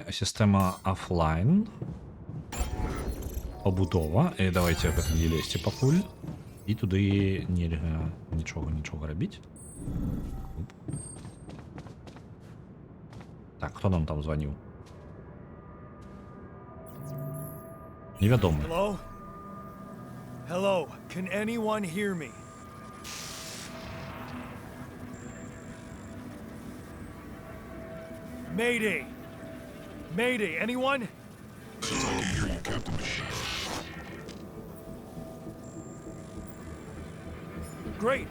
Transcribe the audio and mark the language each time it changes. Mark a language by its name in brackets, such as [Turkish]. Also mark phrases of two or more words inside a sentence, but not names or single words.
[Belarusian] Сістэма офлайн. Пабудова. І давайте гэта не лезьце пакуль. І туды нельга нічога рабіць. Так, хто нам там званіў? Невядомы. [English] Hello? Hello, can anyone hear me? Mayday! Mayday, anyone? Great.